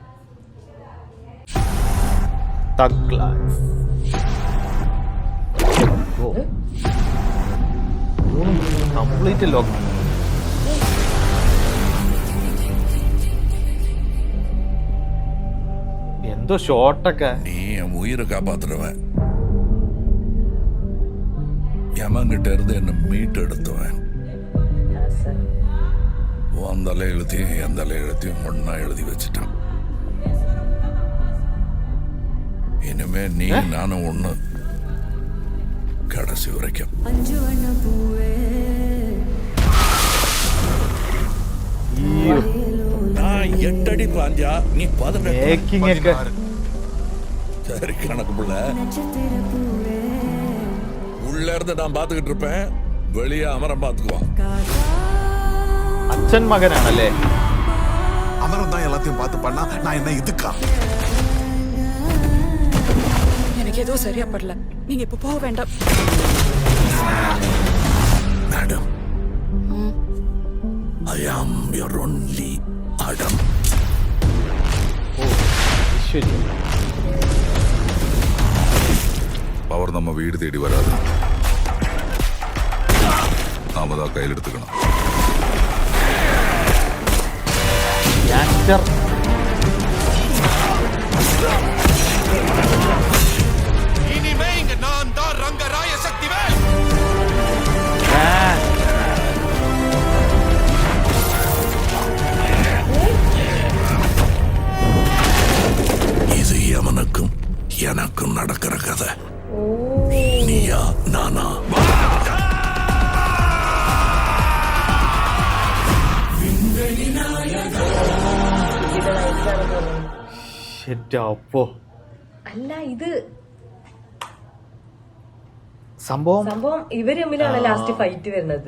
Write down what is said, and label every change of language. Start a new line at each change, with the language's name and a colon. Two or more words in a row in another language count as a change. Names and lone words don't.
Malayalam: തഗ് ലൈഫ്.
English: complete lock.
Malayalam: എന്തോ ഷോട്ടൊക്കെ.
Tamil: நீ என் உயிரை காப்பாத்துறவன், யமங்கிட்ட இருந்து என்ன மீட்டு எடுத்தவன். உன் தலை எழுத்தையும் என் தலை எழுத்தையும் ஒன்னா எழுதி வச்சுட்டான். இனிமே நீ நானும் ஒண்ணு, கடைசி வரைக்கும். நான் 8 அடி பாஞ்சா நீ 18. சரி கணக்கு புள்ள. உள்ள இருந்து நான் பாத்துக்கிட்டு இருப்பேன், வெளியே அமரம் பாத்துக்குவான்.
Malayalam: അച്ഛൻ മകനാണല്ലേ?
Tamil: அமரம் தான் எல்லாத்தையும் பார்த்து பண்ணா நான் என்ன இதுக்கா? எனக்கு எதுவும் சரியா படல, நீங்க இப்ப போக வேண்டாம். மேடம்,
English: I am your only Adam.
Tamil: பவர் நம்ம வீடு தேடி வராது, நாம தான் கையில் எடுத்துக்கணும். இனிமே இங்க நான் தான் ரங்கராய சக்திவேல். இது எவனுக்கும் எனக்கும் நடக்கிற கதை. நீயா நானா?
Malayalam: അപ്പോ അല്ല, ഇത് സംഭവം ഇവര് തമ്മിലാണ്
English: last fight
Malayalam: വരുന്നത്.